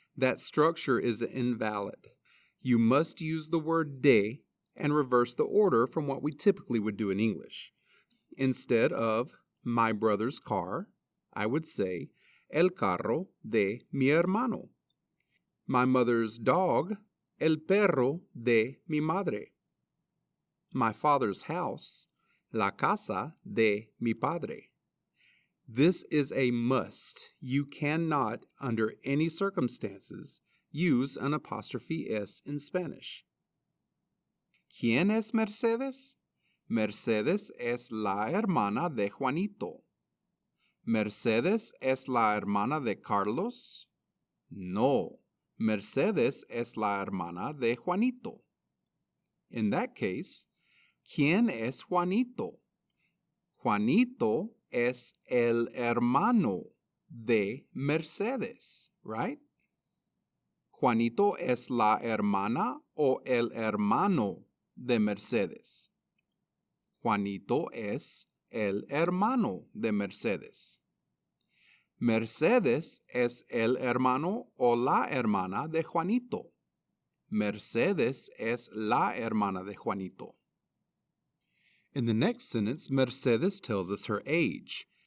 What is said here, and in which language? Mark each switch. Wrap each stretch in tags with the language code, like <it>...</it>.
<en>That structure is invalid. You must use the word de and reverse the order from what we typically would do in English. Instead of my brother's car, I would say</en> <es>el carro de mi hermano.</es> <en>My mother's dog,</en> <es>el perro de mi madre.</es> <en>My father's house,</en> <es>la casa de mi padre.</es> <en>This is a must. You cannot, under any circumstances, use an apostrophe S in Spanish.</en> <es>¿Quién es Mercedes? Mercedes es la hermana de Juanito. ¿Mercedes es la hermana de Carlos? No, Mercedes es la hermana de Juanito.</es> <en>In that case,</en> <es>¿quién es Juanito? Juanito es el hermano de Mercedes, right? Juanito es la hermana o el hermano de Mercedes. Juanito es el hermano de Mercedes. Mercedes es el hermano o la hermana de Juanito. Mercedes es la hermana de Juanito.</es> <en>In the next sentence, Mercedes tells us her age.</en>